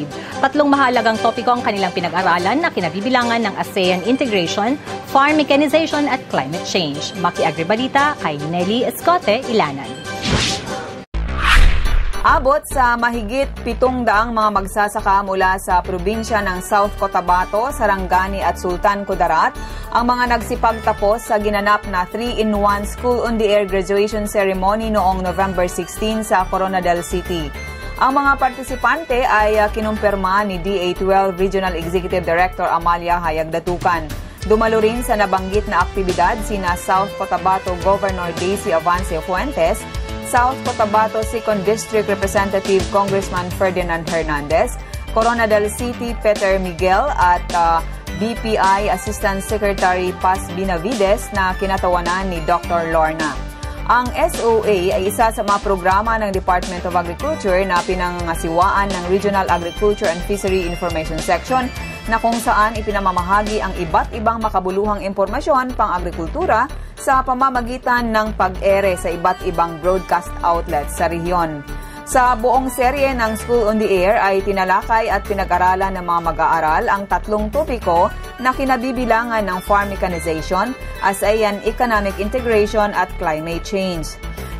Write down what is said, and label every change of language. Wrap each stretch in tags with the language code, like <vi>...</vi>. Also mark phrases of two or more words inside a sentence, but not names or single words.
<tl>3 mahalagang topiko ang kanilang pinag-aralan na kinabibilangan ng</tl> <en>ASEAN Integration, Farm Mechanization</en> <tl>at</tl> <en>Climate Change.</en> <tl>Maki-Agri-Balita kay Nelly Escote Ilanan. Abot sa mahigit 700 mga magsasaka mula sa probinsya ng South Cotabato, Sarangani at Sultan Kudarat ang mga nagsipagtapos sa ginanap na 3-in-1 School on the Air</tl> <en>graduation ceremony</en> <tl>noong November 16 sa Coronadal City. Ang mga partisipante ay kinumpirma ni DA12 Regional Executive Director Amalia Hayag Datukan. Dumalo rin sa nabanggit na aktibidad sina South Cotabato Governor Daisy Avance Fuentes, South Cotabato 2nd District Representative Congressman Ferdinand Hernandez, Coronadal City Peter Miguel at BPI Assistant Secretary Paz Binavides na kinatawanan ni Dr. Lorna. Ang SOA ay isa sa mga programa ng Department of Agriculture na pinangasiwaan ng Regional Agriculture and Fishery Information Section na kung saan ipinamamahagi ang iba't ibang makabuluhang impormasyon pang-agrikultura sa pamamagitan ng pag-ere sa iba't ibang</tl> <en>broadcast outlets</en> <tl>sa rehiyon. Sa buong serye ng School on the Air ay tinalakay at pinag-aralan ng mga mag-aaral ang 3 topiko na kinabibilangan ng</tl> <en>farm mechanization, ASEAN Economic Integration</en> <tl>at</tl> <en>Climate Change.</en>